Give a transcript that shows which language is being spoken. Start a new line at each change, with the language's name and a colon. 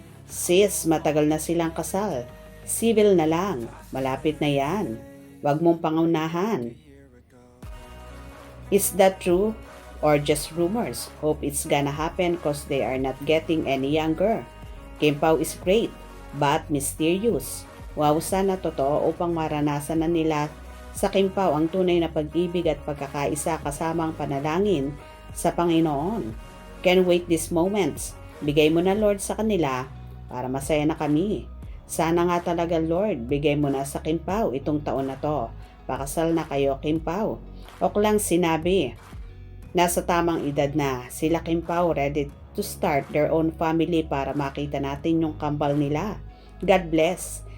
Filipino: Sis, matagal na silang kasal. Civil na lang. Malapit na yan. Huwag mong pangunahan.
English: Is that true? Or just rumors? Hope it's gonna happen cause they are not getting any younger. Kim Pao is great, but mysterious.
Filipino: Wow, sana totoo upang maranasan na nila sa Kim Pao ang tunay na pag-ibig at pagkakaisa kasamang panalangin sa Panginoon.
English: Can't wait these moments.
Filipino: Bigay mo na Lord sa kanila para masaya na kami. Sana nga talaga Lord, bigay mo na sa Kim Pao itong taon na to. Pakasal na kayo Kim Pao. O lang sinabi, nasa tamang edad na sila Kim Pao,
English: ready to start their own family
Filipino: para makita natin yung kambal nila.
English: God bless.